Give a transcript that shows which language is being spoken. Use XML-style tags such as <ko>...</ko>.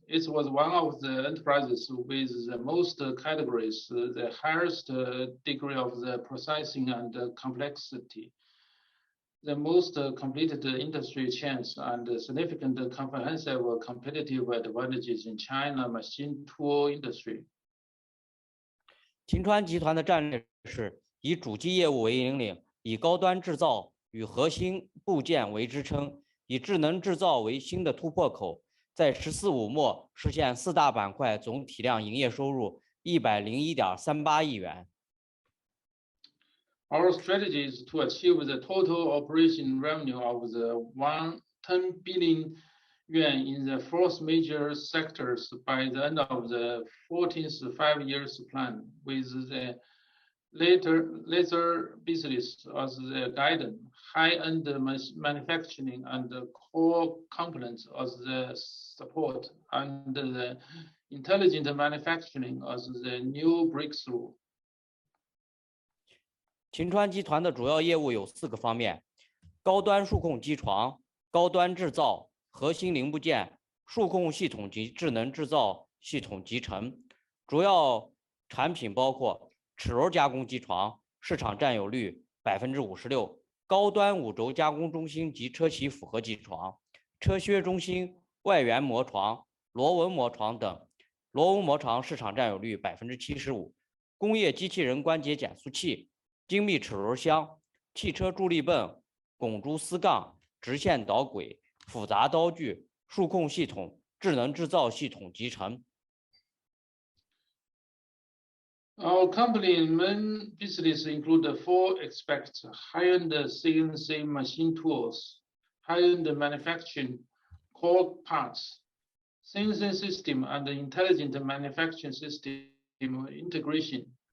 <en>It was one of the enterprises with the most categories, the highest degree of the processing and complexity, the most completed industry chains, and significant comprehensive competitive advantages in China machine tool industry.</en> <zh>秦川集团的战略是以主机业务为引领，以高端制造与核心部件为支撑。以智能制造为新的突破口，在“十四五”末实现4大板块总体量营业收入101.38亿元。</zh> <en>Our strategy is to achieve the total operation revenue of the 10 billion yuan in the 4 major sectors by the end of the 14th 5-year plan, with the laser business as the guidance, high-end manufacturing and the core components as the support, and the intelligent manufacturing as the new breakthrough.</en> <zh>秦川集团的主要业务有4个方面：高端数控机床、高端制造、核心零部件、数控系统及智能制造系统集成。主要产品包括齿轮加工机床，市场占有率56%；高端5轴加工中心及车铣复合机床、车靴中心、外圆磨床、螺纹磨床等。螺纹磨床市场占有率75%。工业机器人关节减速器、精密齿轮箱、汽车助力泵、拱珠丝杠、直线导轨、复杂刀具、数控系统、智能制造系统集成。</zh> <en>Our company main business include the 4 aspects: high-end CNC machine tools, high-end manufacturing, core parts, CNC system, and the intelligent manufacturing system integration.</en>